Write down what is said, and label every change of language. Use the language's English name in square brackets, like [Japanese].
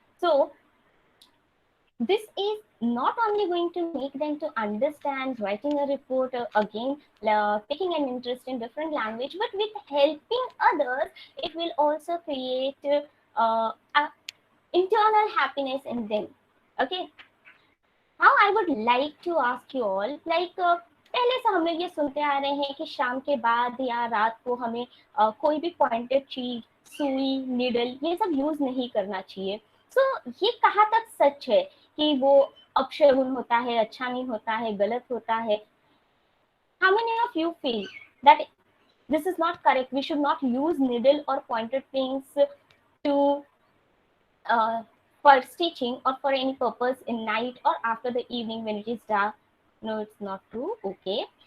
[English] So this is not only going to make them to understand writing a report, again taking an interest in different language, but with helping others it will also create a internal happiness in them. Okay, now I would like to ask you all, like [Hindi] पहले से हम लोग ये सुनते आ रहे हैं कि शाम के बाद या रात को हमें कोई भी पॉइंटेड चीज, सुई, निडल, ये सब यूज नहीं करना चाहिए. सो ये कहाँ तक सच है कि वो अपशगुन होता है, अच्छा नहीं होता है, गलत होता है? [English] How many of you feel that this is not correct? We should not use needle or pointed things to for stitching or for any purpose in night or after the evening when it is dark. No, it's not true. Okay.